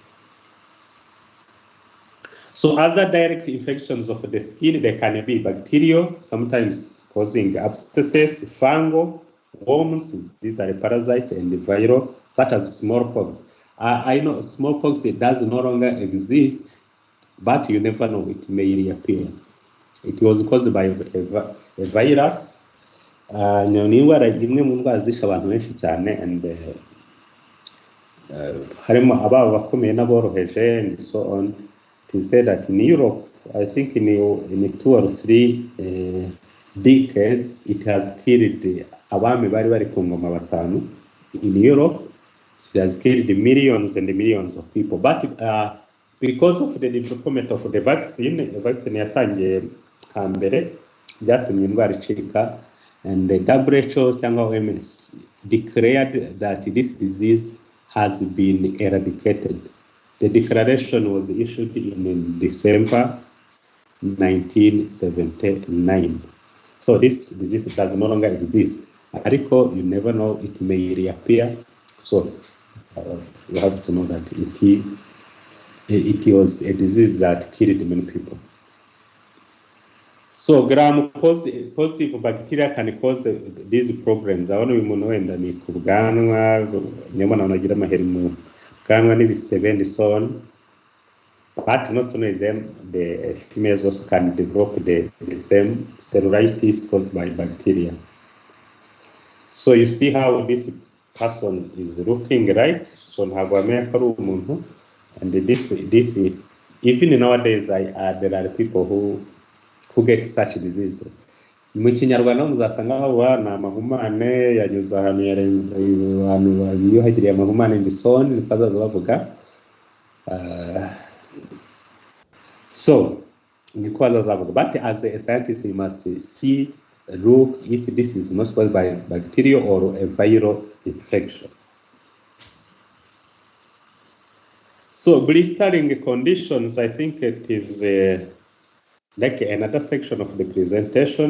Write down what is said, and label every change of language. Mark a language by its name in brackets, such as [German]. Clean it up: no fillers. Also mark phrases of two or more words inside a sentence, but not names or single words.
[English] So other direct infections of the skin, they can be bacterial, sometimes causing abscesses, fungal, worms, these are parasites, and viral, such as smallpox. I know smallpox, it does no longer exist, but you never know, it may reappear. It was caused by a virus. [Kinyarwanda] Ni indwara imwe mu ndwara zishe abantu benshi cyane, and harimo ababa bakomeye n'aboroheje [English] and so on. It is said that in Europe, I think in 2 or 3 decades, it has killed [Kinyarwanda] abami bari bari ku ngoma batanu [English] in Europe. It has killed millions and millions of people. But because of the development of the vaccine [Kinyarwanda] yatangiye hambere byatumye indwara icika, [English] and the WHO cyangwa OMS declared that this disease has been eradicated. The declaration was issued in December 1979. So this disease does no longer exist. Ariko, you never know, it may reappear. So you have to know that it was a disease that killed many people. So gram-positive bacteria can cause these problems. [Kinyarwanda] Abona uyu muntu wenda ni ku bwanwa, nyamara anagira amaheri mu bwanwa n'ibisebe [English] and so on. But not only them, the females also can develop the same cellulitis caused by bacteria. So you see how this person is looking like. [Kinyarwanda] So ntabwo wamenya ko ari umuntu, [English] and this even nowadays there are people who get such diseases. [Kinyarwanda] Mu Kinyarwanda muzasanga haba ni amahumane yanyuze ahantu yarenze abantu biyuhagiriye amahumane [English] and so on, [Kinyarwanda] bikazaza bavuga. [English] So, but as a scientist, you must see, look if this is not caused by bacteria or a viral infection. So, blistering conditions, I think it is like another section of the presentation.